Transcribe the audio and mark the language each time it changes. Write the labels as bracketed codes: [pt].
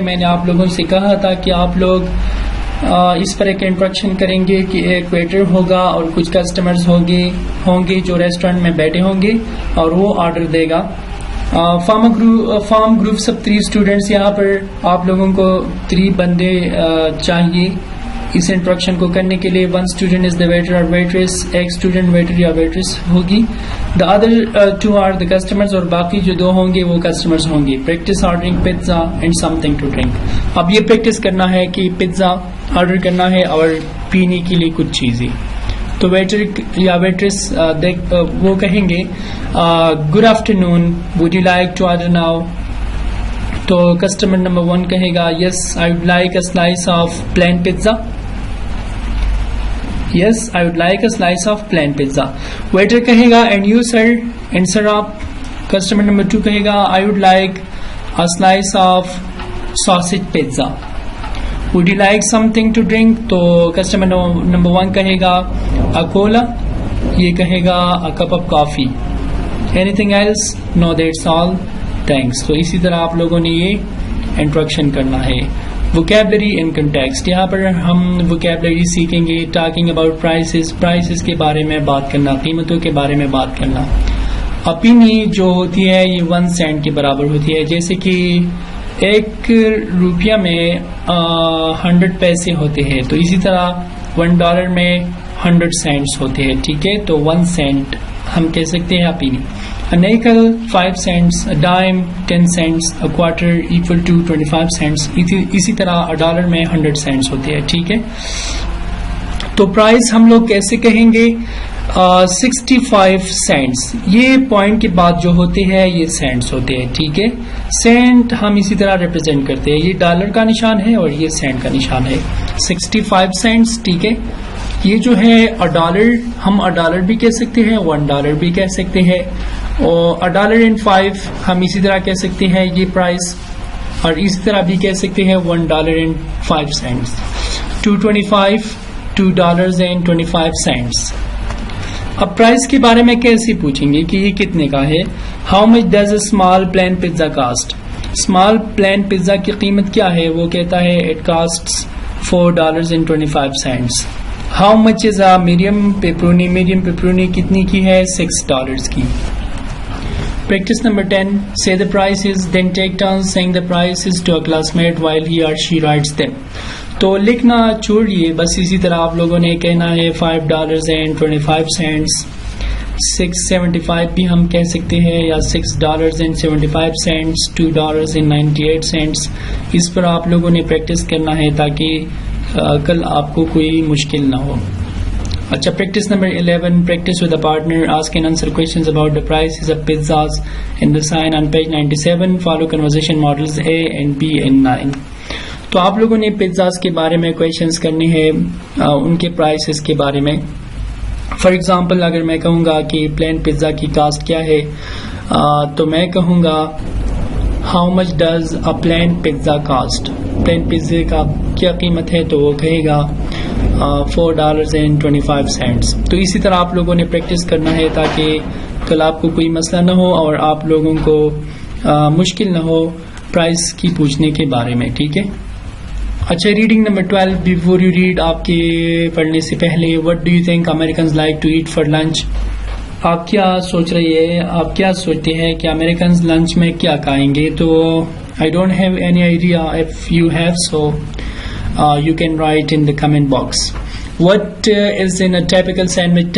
[ur] میں نے آپ لوگوں سے کہا تھا کہ آپ لوگ اس پر ایک انٹروڈکشن کریں گے کہ ایک ویٹر ہوگا اور کچھ کسٹمرز ہوں گے جو ریسٹورینٹ میں بیٹھے ہوں گے اور وہ order they God. [en] Form groups of 3 students. [ur] یہاں پر آپ لوگوں کو 3 بندے چاہیے اس انٹروڈکشن کو کرنے کے لیے [en] one student is the waiter [ur] اور ویٹریس, ایک اسٹوڈنٹ ویٹر یا ویٹریس ہوگی. [en] the other two are the customers, [ur] اور باقی جو دو ہوں گے وہ کسٹمرز ہوں گے. [en] Practice ordering pizza and something to drink. [ur] اب یہ پریکٹس کرنا ہے کہ پیزا آرڈر کرنا ہے اور پینے کے لیے کچھ چیزیں. تو ویٹر یا ویٹریس وہ کہیں گے [en] Good afternoon, would you like to order now. [ur] تو کسٹمر نمبر 1 کہے گا [en] Yes I would like a slice of plain pizza. Yes, I would like a slice of plain pizza. Waiter [ur] کہے گا [en] and you sir, and sir آپ. Customer number 2 [ur] کہے گا [en] I would like a slice of sausage pizza. Would you like something to drink? تو customer number 1 کہے گا a cola, [ur] یہ کہے گا [en] a cup of coffee. Anything else? No, that's all. Thanks. [ur] تو اسی طرح آپ لوگوں نے یہ انٹروڈکشن کرنا ہے. [en] vocabulary in context, [ur] یہاں پر ہم ووکیبلری سیکھیں گے. [en] talking about prices, [ur] پرائسز کے بارے میں بات کرنا, قیمتوں کے بارے میں بات کرنا. اپینی جو ہوتی ہے یہ 1 سینٹ کے برابر ہوتی ہے, جیسے کہ 1 روپیہ میں 100 پیسے ہوتے ہیں, تو اسی طرح $1 میں 100 سینٹس ہوتے ہیں. ٹھیک ہے, تو 1 سینٹ ہم کہہ سکتے ہیں اپینی. [en] A nickel 5 cents, a dime 10 cents, a quarter equal to 25 cents. [ur] اسی طرح $1 میں 100 cents ہوتے ہیں. ٹھیک ہے, تو پرائس ہم لوگ کیسے کہیں گے؟ 65 cents. یہ پوائنٹ کے بعد جو ہوتے ہیں یہ سینٹس ہوتے ہیں. ٹھیک ہے, سینٹ ہم اسی طرح ریپرزینٹ کرتے ہیں. یہ ڈالر کا نشان ہے اور یہ سینٹ کا نشان ہے. [en] 65 cents. [ur] ٹھیک ہے, یہ جو ہے $1 ہم $1 بھی کہہ سکتے ہیں, $1 بھی کہہ سکتے ہیں, اور $1.05 ہم اسی طرح کہہ سکتے ہیں یہ پرائس, اور اسی طرح بھی کہہ سکتے ہیں $1.05. [en] 225 $2.25. [ur] اب پرائس کے بارے میں کیسے پوچھیں گے کہ یہ کتنے کا ہے؟ [en] How much does a small plain pizza cost. [ur] Small plane pizza کی قیمت کیا ہے؟ وہ کہتا ہے [en] It costs $4.25. How much is a medium pepperoni. [ur] Medium pepperoni کتنی کی ہے؟ $6 کی. [en] Practice number 10. Say the prices, then take turns saying the prices to a classmate while he or she writes them. [ur] تو لکھنا چھوڑیے, بس اسی طرح آپ لوگوں نے کہنا ہے $5.25. 6.75 بھی ہم کہہ سکتے ہیں, یا $6.75. [en] $2.98. [ur] اس پر آپ لوگوں نے پریکٹس کرنا ہے تاکہ کل آپ کو کوئی مشکل نہ ہو. [en] اچھا, practice number 11. Practice with a partner. Ask and answer questions about the prices of pizzas in the sign on page 97. Follow conversation models A and B and 9. [ur] تو آپ لوگوں نے پیزاز کے بارے میں کوشچنز کرنے ہیں, ان کے پرائسز کے بارے میں. فار ایگزامپل اگر میں کہوں گا کہ پلین پیزا کی کاسٹ کیا ہے, تو میں کہوں گا [en] How much does a plain pizza cost. [ur] Plane پیزے کا کیا قیمت ہے؟ تو وہ کہے گا $4.25. تو اسی طرح آپ لوگوں نے پریکٹس کرنا ہے تاکہ کل آپ کو کوئی مسئلہ نہ ہو اور آپ لوگوں کو مشکل نہ ہو پرائس کی پوچھنے کے بارے میں. ٹھیک ہے, اچھا, reading number 12. [en] before you read, [ur] آپ کے پڑھنے سے پہلے, [en] What do you think Americans like to eat for lunch. [ur] آپ کیا سوچ رہی ہے, آپ کیا سوچتے ہیں کہ امریکنز لنچ میں کیا کھائیں گے؟ تو [en] I don't have any idea. If you have, so you can write in the comment box. What is in a typical sandwich?